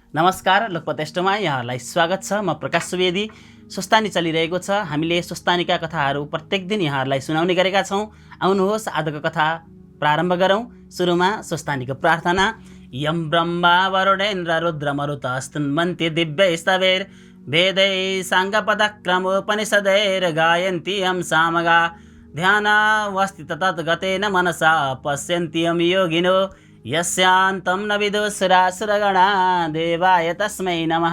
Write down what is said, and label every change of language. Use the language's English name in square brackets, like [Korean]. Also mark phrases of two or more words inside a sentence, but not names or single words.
[Nepali] नमस्कार, लोकपटेष्टमा यहाँलाई स्वागत छ। म प्रकाश सुवेदी। स्वस्थानी चलिरहेको छ। हामीले स्वस्थानीका कथाहरू प्रत्येक दिन यहाँहरूलाई सुनाउने गरेका छौँ। आउनुहोस् आजको कथा प्रारम्भ गरौँ। सुरुमा स्वस्थानीको प्रार्थना। [Sanskrit] यम ब्रह्मा वरुणेन्द्र रुद्र मरुतस्तुन्वन्ति दिव्यैस्तवैर् वेदैः साङ्गपदक्रमोपनिषदैर् गायन्ति यं सामगा ध्यानावस्थित तद्गतेन मनसा पश्यन्ति यं योगिनो यस्यान्तं न विदुषुरासुरगणा देवाय तस्मै नमः।